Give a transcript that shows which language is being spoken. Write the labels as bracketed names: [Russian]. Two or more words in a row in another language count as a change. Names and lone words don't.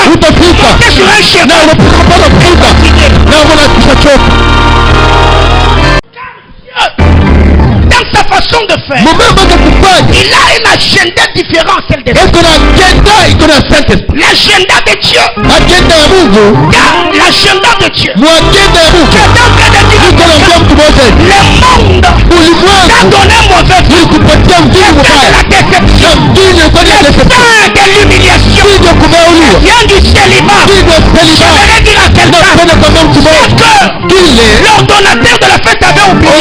[French] Monter sur un chemin. Dans sa façon de faire, il a une agenda différente à celle des autres. l'agenda de Dieu. [Swahili] Agenda ya Mungu. [French] L'agenda de Dieu. [Swahili] Agenda ya Mungu. [French] Tu es en train de dire que le monde t'a donné un mauvais vue. C'est de la déception. Le sein de l'humiliation. Vient du célibat. J'aimerais dire à quelqu'un que l'ordonnateur de la fête avait oublié.